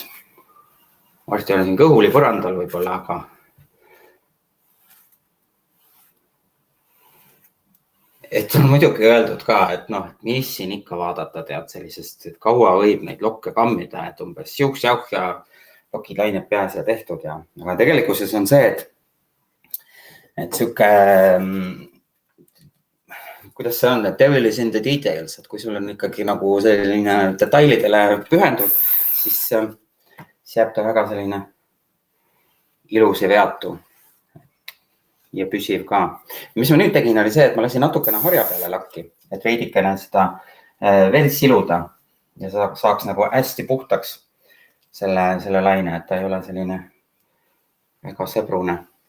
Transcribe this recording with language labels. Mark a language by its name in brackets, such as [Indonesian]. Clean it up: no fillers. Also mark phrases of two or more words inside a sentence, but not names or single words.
[Estonian] Varsti olen siin kõhuli põrandal võib-olla, aga et on muidugi öeldud ka, et mis siin ikka vaadata tead sellisest, et kaua võib neid lokke kammida, et umbes jauh ja lokid lained peas ja tehtud. Aga tegelikkuses on see, et siuke, kuidas see on, et [English] devil is in the details, [Estonian] et kui sul on ikkagi nagu selline detailidele pühendud, siis jääb ta väga selline ilus ja veatu ja püsiv ka. Mis ma nüüd tegin, oli see, et ma lasin natukene harja peale lakki, et veidikene seda veel siluda ja saaks nagu hästi puhtaks selle laine, et ta ei ole selline väga sõbrune.